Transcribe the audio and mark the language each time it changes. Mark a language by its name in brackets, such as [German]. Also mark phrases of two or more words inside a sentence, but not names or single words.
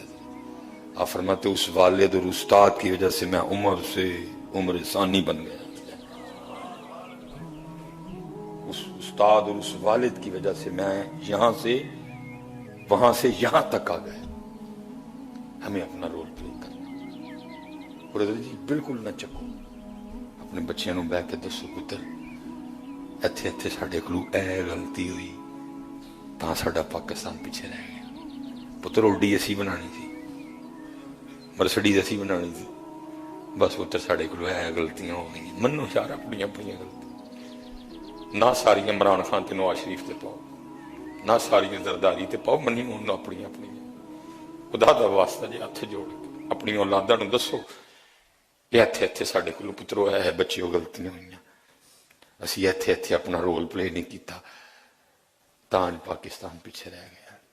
[Urdu] آپ فرماتے اس والد اور استاد کی وجہ سے میں عمر ثانی بن گیا. اس استاد اور اس والد کی وجہ سے میں یہاں سے وہاں سے یہاں تک آ گیا. [Punjabi] ہمیں اپنا [English] role play [Punjabi] کرنا. بردر جی بالکل نہ چکو, اپنے بچیاں نوں بہ کے دسو پتر ایتھے ایتھے ساڈے کولوں اے غلطی ہوئی تاں ساڈا پاکستان پیچھے رہ گیا. پتر اوڈی اسی بنانی سی, مرسڈیز اسی بنانی سی, بس پتر ساڈے کولوں اے غلطیاں ہو گئی. منو یار اپنی اپنی غلطی, نہ ساری عمران خان تے نواز شریف تے پاؤ, نہ ساری زرداری تے پاؤ, منی ہوں اپنی اپنی. خدا دا واسطہ جی ہاتھ جوڑ کے اپنی اولاداں نوں دسو کہ ایتھے ایتھے ساڈے کولوں پترو اے بچیو غلطیاں ہوئیاں, اسی ایتھے ایتھے اپنا [English] role play [Punjabi] نہیں کیتا, تاں پاکستان پیچھے رہ گیا.